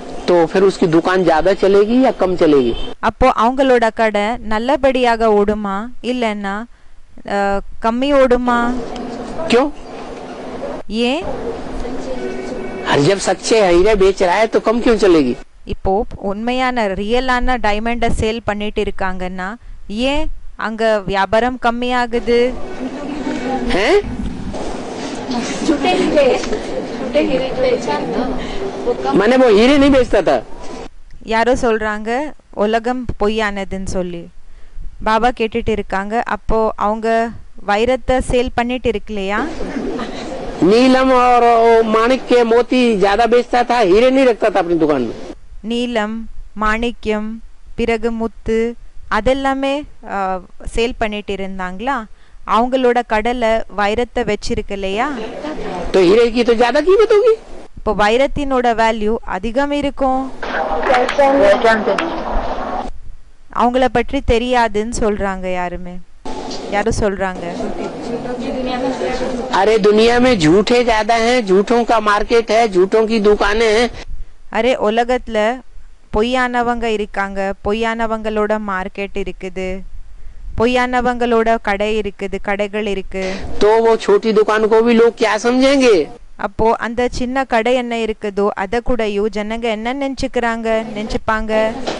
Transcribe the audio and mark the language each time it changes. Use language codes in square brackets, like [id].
[hi] तो फिर उसकी दुकान ज्यादा चलेगी या कम चलेगी? [ta] அப்போ அவங்களோட கடை நல்லபடியாக ஓடுமா இல்லன்னா கம்மி ஓடுமா? [hi] क्यों? [ta] ஏன்? [hi] जब सच्चे हीरे बेच रहा है तो कम क्यों चलेगी? [ta] இப்போ உண்மையான ரியலான டைமண்ட சேல் பண்ணிட்டு இருக்காங்கன்னா ஏன் அங்க வியாபாரம் கம்மி ஆகுது? [hi] मैंने वो हीरे नहीं बेचता था। [ta] யாரோ சொல்றாங்க உலகம் பொய்யானதுன்னு சொல்லி. பாபா கேட்டுட்டு இருக்காங்க, அப்போ அவங்க வைரத்தை சேல் பண்ணிட்டு இருக்கலையா? [hi] नीलम और माणिक्य मोती ज्यादा बेचता था, हीरे नहीं रखता था अपनी दुकान में। [ta] நீலம், மாணிக்கம், பிறகு முத்து அதெல்லாமே சேல் பண்ணிட்டு இருந்தாங்களா? அவங்களோட கடல வைரத்தை வச்சிருக்கலையா? [hi] तो हीरे की तो ज्यादा कीमत होगी। [ta] இப்போ வைரத்தினோட வேல்யூ அதிகம் இருக்கும். அவங்கள பற்றி தெரியாதுன்னு சொல்றாங்க யாரும் சொல்றாங்க. [hi] अरे दुनिया में झूठे ज्यादा हैं, झूठों का मार्केट है, झूठों की दुकानें हैं। [ta] அரே உலகத்துல பொய்யானவங்க இருக்காங்க, பொய்யானவங்களோட மார்க்கெட் இருக்குது, பொய்யானவங்களோட கடைகள் இருக்கு. [hi] तो वो छोटी दुकान को भी लोग क्या समझेंगे? [ta] அப்போ அந்த சின்ன கடை என்ன இருக்குதோ அத கூடயும் ஜனங்க என்ன நினைச்சுப்பாங்க?